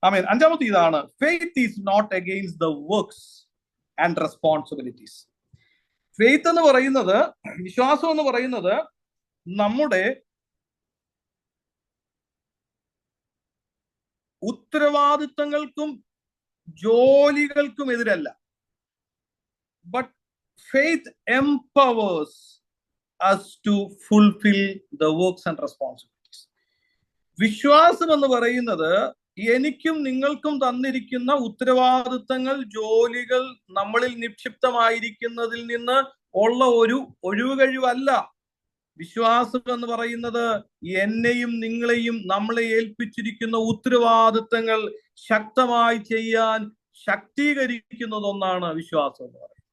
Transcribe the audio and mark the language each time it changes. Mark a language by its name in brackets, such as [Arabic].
[Malayalam] അഞ്ചാമത്തെ ഇതാണ്: [English] Faith is not against the works and responsibilities. [Malayalam] Faith എന്ന് പറയുന്നത്, വിശ്വാസം എന്ന് പറയുന്നത് നമ്മുടെ ഉത്തരവാദിത്തങ്ങൾക്കും ജോലികൾക്കും എതിരല്ല. [English] But faith empowers us to fulfill the works and responsibilities. [Malayalam] വിശ്വാസം എന്ന് പറയുന്നത് എനിക്കും നിങ്ങൾക്കും തന്നിരിക്കുന്ന ഉത്തരവാദിത്തങ്ങൾ, ജോലികൾ നമ്മളിൽ നിക്ഷിപ്തമായിരിക്കുന്നതിൽ നിന്ന് ഉള്ള ഒരു ഒഴിവുകഴിവല്ല. വിശ്വാസം എന്ന് പറയുന്നത് എന്നെയും നിങ്ങളെയും നമ്മളെ ഏൽപ്പിച്ചിരിക്കുന്ന ഉത്തരവാദിത്തങ്ങൾ ശക്തമായി ചെയ്യാൻ ശക്തീകരിക്കുന്നതൊന്നാണ് വിശ്വാസം എന്ന് പറയുന്നത്.